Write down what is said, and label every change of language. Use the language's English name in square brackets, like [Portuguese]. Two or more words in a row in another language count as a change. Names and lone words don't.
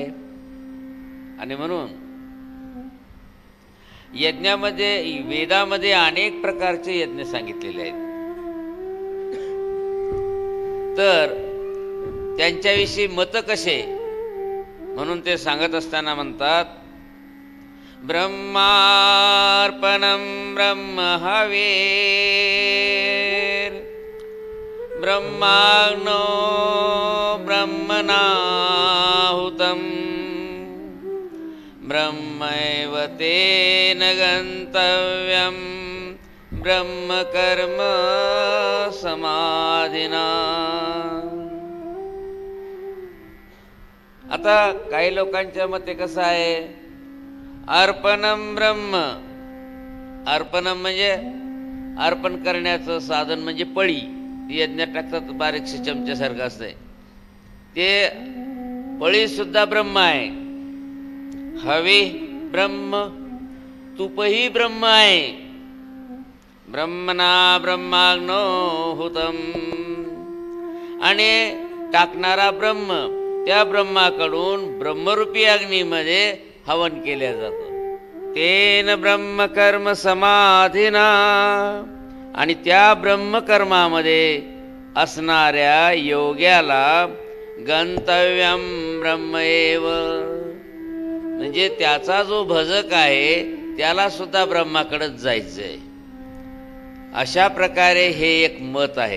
[Marathi] आणि म्हणून यज्ञामध्ये, वेदामध्ये अनेक प्रकारचे यज्ञ सांगितलेले आहेत. तर त्यांच्याविषयी मत कसे, म्हणून ते सांगत असताना म्हणतात, [Sanskrit] ब्रह्मार्पणं ब्रह्महविर् ब्रह्माग्नो ब्रह्मणाहुतं ब्रह्मैव तेन गन्तव्यं ब्रह्म कर्म समाधिना. [Marathi] आता काही लोकांच्या मते कसं आहे, [Sanskrit] अर्पणम ब्रह्म. [Marathi] अर्पणम म्हणजे अर्पण करण्याचं साधन, म्हणजे पळी. यज्ञात टाकतात बारीकशे चमच्यासारखं असतंय ते. पळी सुद्धा ब्रह्म आहे. हवी ब्रह्म, तुपही ब्रह्म आहे. [Sanskrit] ब्रह्मणा ब्रह्माग्नो हुतम, [Marathi] आणि टाकणारा ब्रह्म, त्या ब्रह्माकडून ब्रह्मरूपी अग्नीमध्ये हवन केल्या जातं. [Sanskrit] तेन ब्रह्मकर्म समाधिना, [Marathi] आणि त्या ब्रह्मकर्मामध्ये असणाऱ्या योग्याला [Sanskrit] गंतव्यम ब्रह्मएव, [Marathi] म्हणजे त्याचा जो भजक आहे त्याला सुद्धा ब्रह्माकडेच जायचंय. अशा प्रकारे हे एक मत आहे.